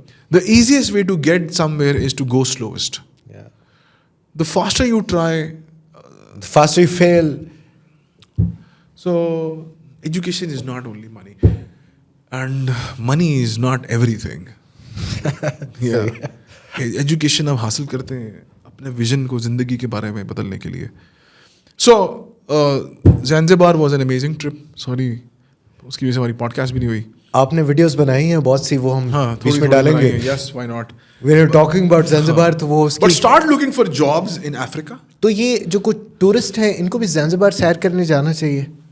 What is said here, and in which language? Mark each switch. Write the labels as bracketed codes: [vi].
[en] the easiest way to get somewhere is to go slowest. Yeah. The faster you try, The faster you fail. so education is not only money, and money is not everything. Yeah. [hi] Education आप हासिल करते हैं अपने vision को ज़िंदगी के बारे में बदलने के लिए. [en] So Zanzibar was an amazing trip. [hi] Sorry, उसकी वजह से हमारी पॉडकास्ट भी नहीं हुई. आपने वीडियोस बनाई हैं बहुत सी, वो हम बीच में डालेंगे. [en] Yes, why not? We are talking about Zanzibar, [hi] तो वो उसकी. [en] But start looking for jobs in Africa. [hi] तो ये जो कुछ टूरिस्ट हैं इनको भी ज़ंज़िबार सैर करने जाना चाहिए.